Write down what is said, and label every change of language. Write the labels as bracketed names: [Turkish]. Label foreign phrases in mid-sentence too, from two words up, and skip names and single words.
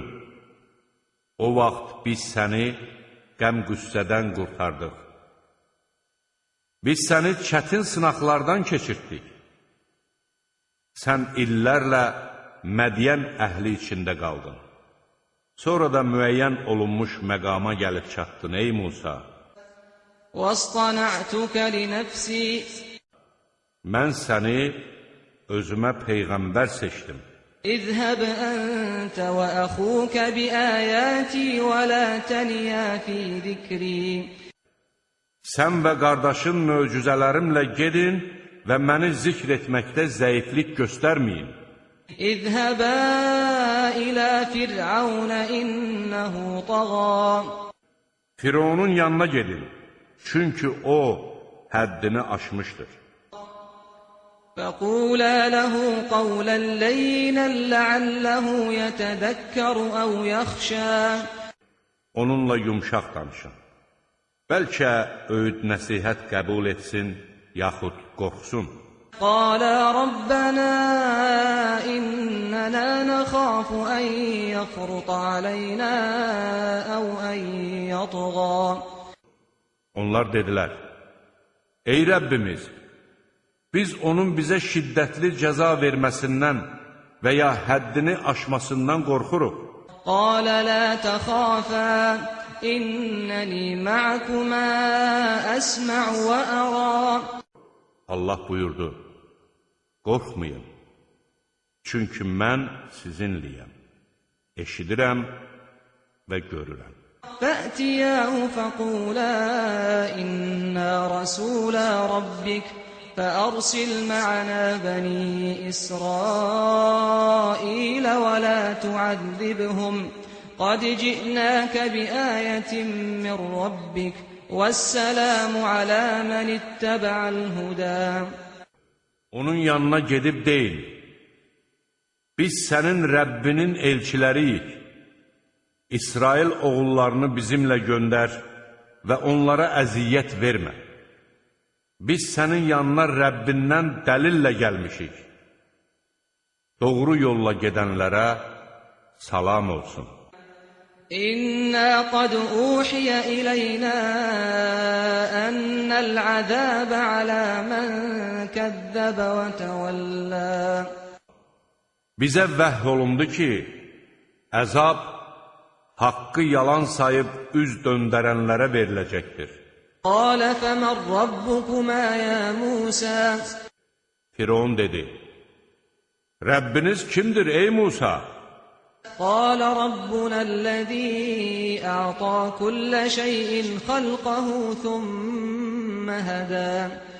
[Azerbaijani] O vaxt biz səni qəm-qüssədən qurtardıq. Biz səni çətin sınaqlardan keçirtdik. Sən illərlə Mədiyən əhli içində qaldın. Sonra da müəyyən olunmuş məqama gəlib çatdın, ey Musa. [Arabic] وَاصْطَنَعْتُكَ لِنَفْسِي [Azerbaijani] Mən səni özümə peyğəmbər seçdim. [Arabic] اذهب أنت وأخوك بآياتي ولا تنيا في ذكري [Azerbaijani] Sən və qardaşın möcüzələrimlə gedin və məni zikr etməkdə zəiflik göstərməyin. [Arabic] اذهبا إلى فرعون إنه طغى [Azerbaijani] Fironun yanına gedin, çünki o həddini aşmışdır. [Arabic] فقولا له قولا لينا لعله يتذكر أو يخشى [Azerbaijani] Onunla yumşaq danışın. Bəlkə öyüd nəsihət qəbul etsin, yaxud qorxsun. [Arabic] قالا ربنا إننا نخاف أن يفرط علينا أو أن يطغى [Azerbaijani] Onlar dedilər, ey Rəbbimiz, biz onun bizə şiddətli cəza verməsindən və ya həddini aşmasından qorxuruq. [Arabic] قال لا تخافا إنني معكما أسمع وأرى [Azerbaijani] Allah buyurdu, qorxmayın, çünki mən sizinliyəm, eşidirəm və görürəm. [Arabic] فأتياه فقولا إنا رسولا ربك فأرسل معنا بني إسرائيل ولا تعذبهم قد جئناك بآية من ربك والسلام على من اتبع الهدى [Azerbaijani] Onun yanına gedib deyin, biz sənin Rəbbinin elçiləriyik. İsrail oğullarını bizimlə göndər və onlara əziyyət vermə. Biz sənin yanına Rəbbindən dəlillə gəlmişik. Doğru yolla gedənlərə salam olsun. [Arabic] إنا قد أوحي إلينا أن العذاب على من كذب وتولى [Azerbaijani] Bizə vəhy olundu ki, əzab haqqı yalan sayıb üz döndərənlərə veriləcəkdir. [Arabic] قال فمن ربكما يا موسى [Azerbaijani] Firon dedi, Rəbbiniz kimdir ey Musa? [Arabic] قال ربنا الذي أعطى كل شيء خلقه ثم هدى